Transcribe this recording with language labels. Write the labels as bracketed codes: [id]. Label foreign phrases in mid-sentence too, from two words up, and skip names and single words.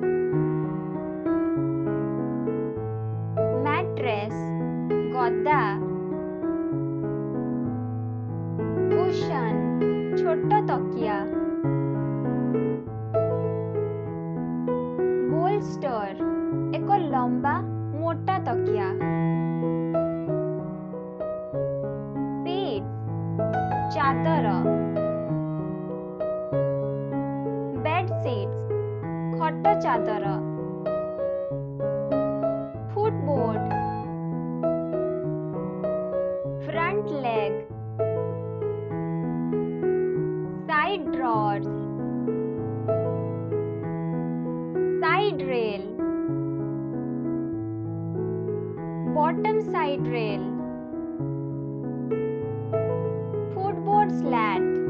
[or] mattress, ଗଦା, cushion, ଛୋଟ ତକିଆ, bolster, ଏକ ଲମ୍ବା ମୋଟା ତକିଆ, [en] sheets, ଚାଦର, bed sheets, [or] ଖଟ ଚାଦର, [en] footboard, front leg, side drawers, side rail, bottom side rail, footboard slat,